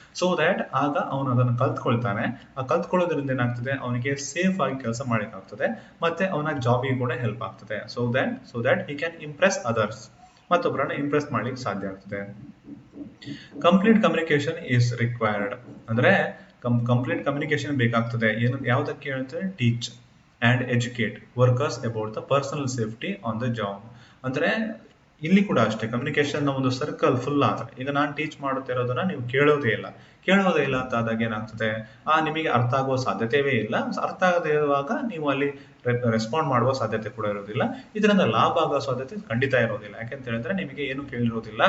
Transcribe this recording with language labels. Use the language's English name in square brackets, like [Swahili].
[Kannada] So that ಆಗ ಅವನು ಅದನ್ನು ಕಲ್ತ್ಕೊಳ್ತಾನೆ. ಆ ಕಲ್ತ್ಕೊಳ್ಳೋದ್ರಿಂದ ಏನಾಗ್ತದೆ, ಅವನಿಗೆ ಸೇಫ್ ಆಗಿ ಕೆಲಸ ಮಾಡ್ಲಿಕ್ಕಾಗ್ತದೆ, ಮತ್ತೆ ಅವನ ಜಾಬಿಗೆ ಕೂಡ ಹೆಲ್ಪ್ ಆಗ್ತದೆ. [English] so that he can impress others, [Kannada] ಮತ್ತೊಬ್ಬರನ್ನ Impress ಮಾಡ್ಲಿಕ್ಕೆ ಸಾಧ್ಯ ಆಗ್ತದೆ. [English] complete communication is required [Kannada] ಅಂದ್ರೆ ಕಂಪ್ಲೀಟ್ ಕಮ್ಯುನಿಕೇಶನ್ ಬೇಕಾಗ್ತದೆ. ಏನು ಯಾವುದಕ್ಕೆ ಹೇಳ್ತಾರೆ, [English] Teach and educate workers about the personal safety on the job. [Kannada] ಅಂದ್ರೆ ಇಲ್ಲಿ ಕೂಡ ಅಷ್ಟೇ, ಕಮ್ಯುನಿಕೇಶನ್ ನ ಒಂದು ಸರ್ಕಲ್ ಫುಲ್ ಆದ್ರೆ, ಈಗ ನಾನು ಟೀಚ್ ಮಾಡುತ್ತಿರೋದನ್ನ ನೀವು ಕೇಳೋದೇ ಇಲ್ಲ ಅಂತ ಆದಾಗ ಏನಾಗ್ತದೆ, ನಿಮಗೆ ಅರ್ಥ ಆಗುವ ಸಾಧ್ಯತೆಯೇ ಇಲ್ಲ. ಅರ್ಥ ಆಗದೇ ಇರುವಾಗ ನೀವು ಅಲ್ಲಿ ರೆಸ್ಪಾಂಡ್ ಮಾಡುವ ಸಾಧ್ಯತೆ ಕೂಡ ಇರೋದಿಲ್ಲ. ಇದರಿಂದ ಲಾಭ ಆಗೋ ಸಾಧ್ಯತೆ ಖಂಡಿತ ಇರೋದಿಲ್ಲ. ಯಾಕೆಂತ ಹೇಳಿದ್ರೆ ನಿಮಗೆ ಏನು ಕೇಳಿರೋದಿಲ್ಲ.